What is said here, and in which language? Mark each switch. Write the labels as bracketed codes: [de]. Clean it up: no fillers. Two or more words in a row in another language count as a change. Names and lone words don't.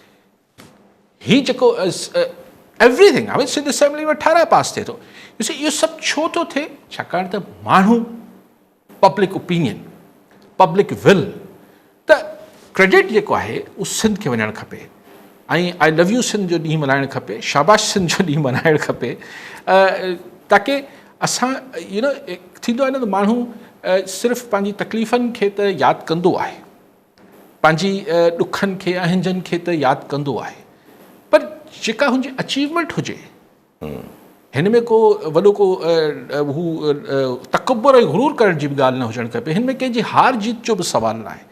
[sd] ही जेको एवरीथिंग, हाणे सिंध असेंबली में 18 पास थिए थो, ॾिसो इहो सभु छो थो थिए, छाकाणि त माण्हू, [en] public opinion, public will, [sd] त क्रेडिट जेको आहे उहो सिंध खे वञणु खपे। ऐं [en] I love you [sd] सिंध जो ॾींहुं मल्हाइणु खपे, शाबाश सिंध जो ॾींहुं मल्हाइणु खपे, ताकी असां थींदो आहे न त माण्हू सिर्फ़ु पंहिंजी तकलीफ़ुनि खे त यादि कंदो आहे, पंहिंजी ॾुखनि खे अहिंजनि खे त यादि कंदो आहे, पर जेका हुनजी अचीवमेंट हुजे, हिन में को वॾो को हू तकबर ऐं गुरूर करण जी बि ॻाल्हि न हुजणु खपे, हिन में कंहिंजी हार जीत जो बि सुवालु न आहे।